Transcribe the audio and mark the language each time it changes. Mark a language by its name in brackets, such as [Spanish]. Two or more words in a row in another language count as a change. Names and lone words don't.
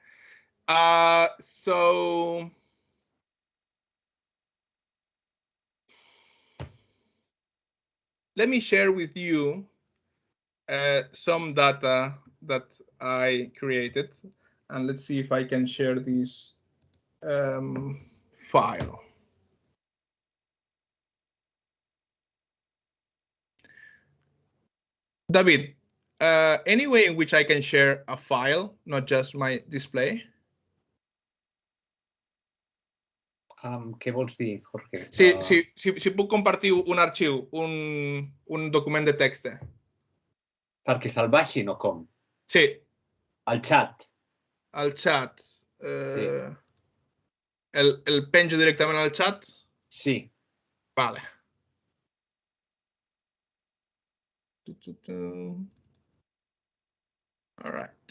[English] So let me share with you some data that I created, and let's see if I can share this file. David, any way in which I can share a file, not just my display? [Catalan] Què vols dir, Jorge? Si puc compartir un arxiu, un document de text. Perquè se'l baixin o com? Sí. Al xat. Al xat. Sí. El penjo directament al xat? Sí. Vale. [English] All right.